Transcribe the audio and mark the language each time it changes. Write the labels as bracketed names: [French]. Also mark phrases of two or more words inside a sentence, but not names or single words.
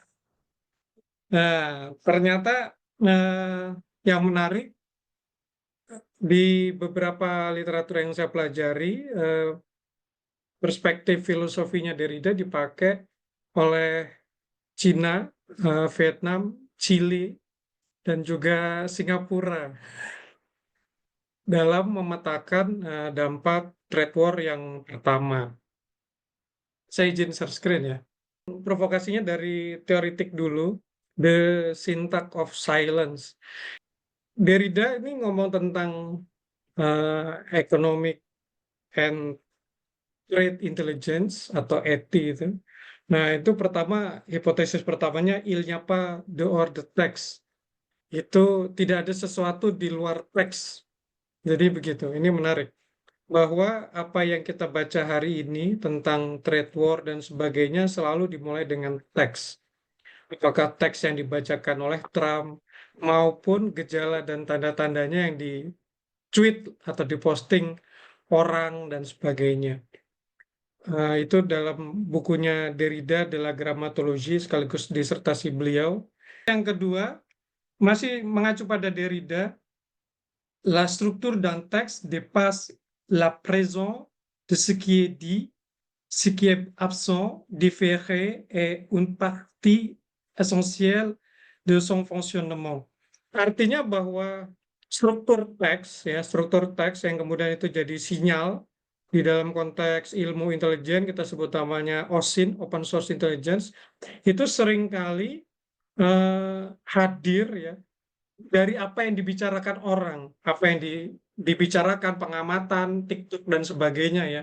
[Indonesian] Nah, ternyata yang menarik di beberapa literatur yang saya pelajari, perspektif filosofinya Derrida dipakai oleh Cina, Vietnam, Chili, dan juga Singapura dalam memetakan dampak [English] trade war [Indonesian] yang pertama. Saya izin [English] share screen [Indonesian] ya. Provokasinya dari teoritik dulu, The Syntax of Silence. Derrida ini ngomong tentang [English] economic and trade intelligence [Indonesian] atau ETI itu. Nah, itu pertama, hipotesis pertamanya [French] il n'y a pas dehors de texte. [Indonesian] Itu tidak ada sesuatu di luar teks. Jadi begitu, ini menarik. Bahwa apa yang kita baca hari ini tentang [English] trade war [Indonesian] dan sebagainya selalu dimulai dengan teks. Apakah teks yang dibacakan oleh Trump maupun gejala dan tanda-tandanya yang di-tweet atau diposting orang dan sebagainya. Itu dalam bukunya Derrida de la Grammatologie sekaligus disertasi beliau. Yang kedua, masih mengacu pada Derrida, [French] la structure d'un texte dépasse la présence de ce qui est dit, ce qui est absent, différé est une partie essentielle de son fonctionnement. [Indonesian] Artinya bahwa struktur teks yang kemudian itu jadi sinyal di dalam konteks ilmu intelijen, kita sebut namanya OSINT, [English] Open Source Intelligence, [Indonesian] itu seringkali hadir ya dari apa yang dibicarakan orang, apa yang dibicarakan pengamatan, TikTok dan sebagainya ya.